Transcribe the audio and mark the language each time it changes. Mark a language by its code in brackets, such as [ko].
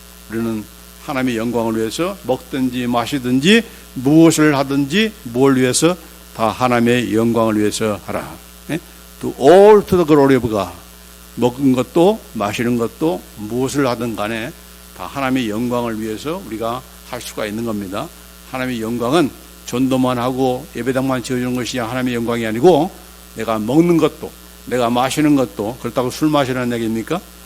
[ko] 우리는 하나님의 영광을 위해서 먹든지 마시든지 무엇을 하든지 뭘 위해서 다 하나님의 영광을 위해서 하라. [en] To all to the glory of God. [ko] 먹은 것도 마시는 것도 무엇을 하든 간에 다 하나님의 영광을 위해서 우리가 할 수가 있는 겁니다. 하나님의 영광은 전도만 하고 예배당만 지어주는 것이 하나님의 영광이 아니고 내가 먹는 것도, 내가 마시는 것도, 그렇다고 술 마시라는 얘기입니까?